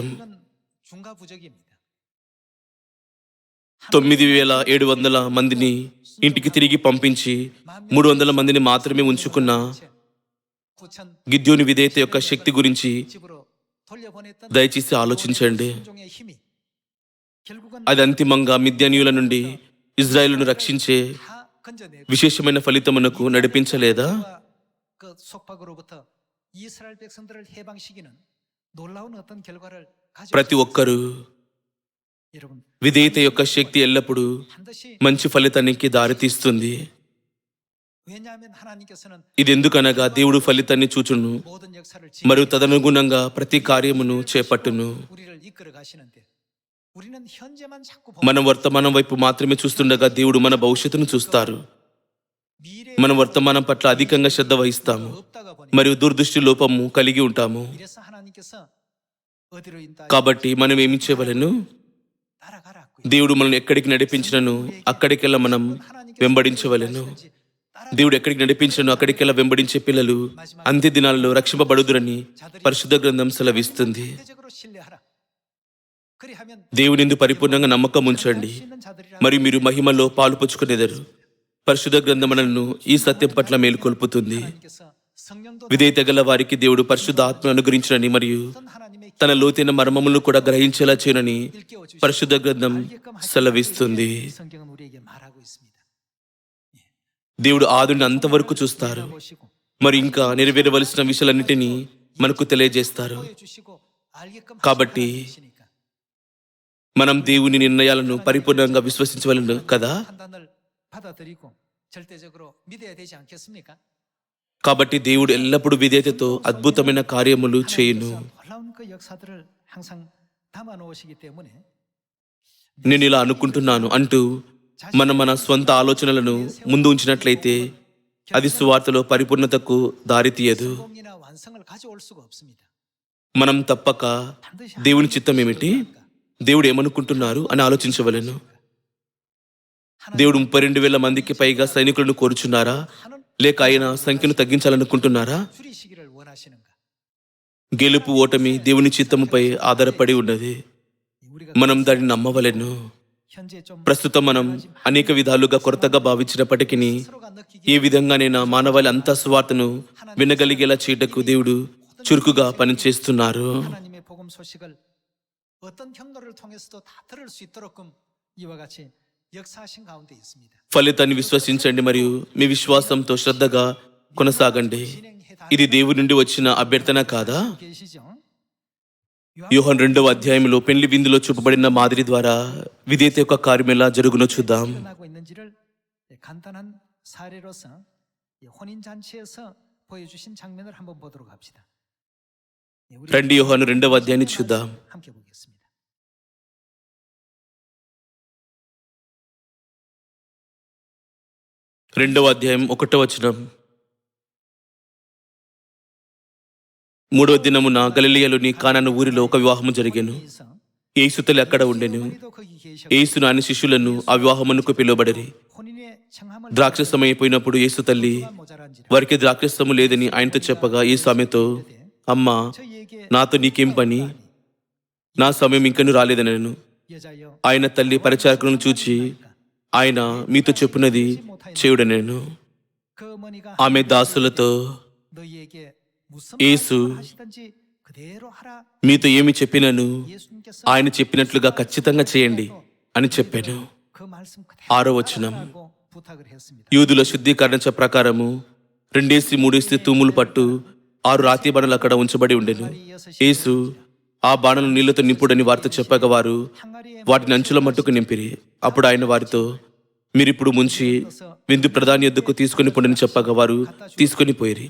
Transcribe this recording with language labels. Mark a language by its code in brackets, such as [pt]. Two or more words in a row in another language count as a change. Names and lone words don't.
[ko] 이건 중과부적입니다. [te] 9,700 మందిని ఇంటికి తిరిగి పంపించి 300 మందిని మాత్రమే ఉంచుకున్న 9,000 గిద్యోని విధేయత యొక్క శక్తి గురించి [ko] 집으로 돌려보냈던 [te] దయచేసి ఆలోచించండి. [ko] 순종의 힘이 결국은 [te] అది అంతిమంగా మిద్యానీయుల నుండి ఇజ్రాయేలును రక్షించే [ko] 다 건져내고 [te] విశేషమైన ఫలితమునకు నడిపించలేదా? [ko] 그 속박으로부터 이스라엘 백성들을 해방시키는 놀라운 어떤 결과를 가지고 [te] ప్రతి ఒక్కరూ [ko] 여러분 [te] విధేయత యొక్క శక్తి ఎల్లప్పుడూ [ko] 반드시 [te] మంచి ఫలితానికి దారితీస్తుంది. [ko] 왜냐하면 하나님께서는 [te] ఇది ఎందుకనగా దేవుడు ఫలితాన్ని చూచును [ko] 모든 역사를 [te] మరియు తదనుగుణంగా ప్రతి కార్యమును చేపట్టును. [ko] 우리를 이끌어 가시는데 우리는 현재만 자꾸 [te] మనం వర్తమానం వైపు మాత్రమే చూస్తుండగా దేవుడు మన భవిష్యత్తును చూస్తారు. [ko] 미래 [te] మనం వర్తమానం పట్ల అధికంగా శ్రద్ధ వహిస్తాము [ko] 없다가 보니 [te] మరియు దుర్దృష్టి లోపము కలిగి ఉంటాము. [ko] 이래서 하나님께서 어디로 인도하여 [te] కాబట్టి మనం ఏమి చేయవలెను? [ko] 따라가라. [te] దేవుడు మనల్ని ఎక్కడికి నడిపించినను అక్కడికెల్లా మనం వెంబడించవలెను. దేవుడు ఎక్కడికి నడిపించినను అక్కడికెల్లా వెంబడించే పిల్లలు అంత్య దినాలలో రక్షింపబడుదురని పరిశుద్ధ గ్రంథం సెలవిస్తుంది. [ko] 대적으로 신뢰하라. 그리하면 [te] దేవునిందు పరిపూర్ణంగా నమ్మకం ఉంచండి [ko] 있는 자들이라 [te] మరియు మీరు మహిమలో పాలు పుచ్చుకునేదరు. పరిశుద్ధ గ్రంథం మనల్ని ఈ సత్యం పట్ల మేలుకొల్పుతుంది. [ko] 하나님께서 성령도 [te] విధేయత గల వారికి దేవుడు పరిశుద్ధ ఆత్మను అనుగ్రహించునని మరియు [ko] 어떤 하나님의 [te] తన లోతైన మర్మములను కూడా గ్రహించేలా చేయనని [ko] 일깨워 주시고 [te] పరిశుద్ధ గ్రంథం [ko] 알게끔 하시고 [te] సెలవిస్తుంది. [ko] 이 성경은 우리에게 말하고 있습니다. [te] దేవుడు ఆదుని అంతవరకు చూస్తారు [ko] 보시고 [te] మరి ఇంకా నెరవేరవలసిన విషయాలన్నిటినీ మనకు తెలియజేస్తారు. [ko] 보여주시고 알게끔 [te] కాబట్టి [ko] 하시니까 [te] మనం దేవుని నిర్ణయాలను పరిపూర్ణంగా విశ్వసించవలను కదా. [ko] 판단을 받아들이고 절대적으로 믿어야 되지 않겠습니까? [te] కాబట్టి దేవుడు ఎల్లప్పుడూ విధేయతతో అద్భుతమైన కార్యములు చేయును. [ko] 하나님께서 놀라운 그 역사들을 항상 담아 놓으시기 때문에 [te] నేను ఇలా అనుకుంటున్నాను అంటూ మనం మన స్వంత ఆలోచనలను ముందు ఉంచినట్లయితే అది సువార్తలో పరిపూర్ణతకు దారితీయదు. [ko] 성공이나 완성을 가져올 수가 없습니다. [te] మనం తప్పక [ko] 반드시 [te] దేవుని చిత్తం ఏమిటి, దేవుడు ఏమనుకుంటున్నారు అని ఆలోచించవలెను. దేవుడు 32,000 మందికి పైగా సైనికులను కోరుచున్నారా లేక ఆయన సంఖ్యను తగ్గించాలనుకుంటున్నారా? [ko] 줄이시기를 원하시는가? [te] గెలుపు ఓటమి దేవుని చిత్తముపై ఆధారపడి ఉన్నది. [ko] 우리가 [te] మనం దాన్ని నమ్మవలెను. [ko] 현재 좀 [te] ప్రస్తుతం మనం అనేక విధాలుగా కొరతగా భావించినప్పటికీ [ko] 서로가 느끼기 [te] ఏ విధంగానైనా మానవాళి అంతా సువార్తను వినగలిగేలా చేయటకు దేవుడు చురుకుగా పనిచేస్తున్నారు. [ko] 하나님의 복음 소식을 어떤 경로를 통해서도 다 들을 수 있도록끔 이와 같이 역사하신 가운데 있습니다. [te] ఫలితాన్ని విశ్వసించండి మరియు మీ విశ్వాసంతో శ్రద్ధగా కొనసాగండి. ఇది దేవుడి నుండి వచ్చిన అభ్యర్థన కాదా? [ko] 계시죠? [te] యోహాను 2వ అధ్యాయంలో పెళ్లి విందులో చూపబడిన మాదిరి ద్వారా విధేయత యొక్క కార్యం ఎలా జరుగునో చూద్దాం. [ko] 일어나고 있는지를 간단한 사례로서 혼인 잔치에서 보여주신 장면을 한번 보도록 합시다. 우리 [te] రండి యోహాను 2వ అధ్యాయాన్ని చూద్దాం. [ko] 함께 보겠습니다. [te] రెండవ అధ్యాయం 1వ వచనం. 3వ దినమున గలిలయలోని కానాను ఊరిలో ఒక వివాహము జరిగెను. [ko] 그래서 [te] యేసు తల్లి అక్కడ ఉండెను. [ko] 어머니도 거기 계셨고 [te] యేసును ఆయన శిష్యులను ఆ వివాహమునకు పిలువబడిరి. [ko] 혼인의 청함을 [te] ద్రాక్షరసం అయిపోయినప్పుడు యేసు తల్లి [ko] 모자란지라 [te] వారికి ద్రాక్షరసము లేదని ఆయనతో చెప్పగా యేసు ఆమెతో, అమ్మా, [ko] 저희에게 [te] నాతో నీకేం పని? నా సమయం ఇంకను రాలేదనెను. [ko] 여자여 [te] ఆయన తల్లి పరిచారకులను చూచి, ఆయన మీతో చెప్పున్నది చేయుడనెను. [ko] 그 어머니가 [te] ఆమె దాసులతో, [ko] 너희에게 무슨 예수, 말씀을 하시든지 그대로 하라. [te] మీతో ఏమి చెప్పినను [ko] 예수님께서 [te] ఆయన చెప్పినట్లుగా ఖచ్చితంగా చేయండి అని చెప్పాను. [ko] 그 말씀 그대로 [te] 6వ వచనం. [ko] 하라고 부탁을 했습니다. [te] యూదుల శుద్ధీకరణ ప్రకారము 2-3 తూములు పట్టు 6 రాతి బాణలు అక్కడ ఉంచబడి ఉండెను. యేసు ఆ బాణలు నీళ్లతో నింపుడని వారితో చెప్పగా వారు [ko] 항아리에 [te] వాటిని అంచుల మట్టుకు నింపిరి. అప్పుడు ఆయన వారితో, మీరిప్పుడు ముంచి విందు ప్రధాని యొద్దకు తీసుకొని పొండని చెప్పగా వారు తీసుకొని పోయిరి.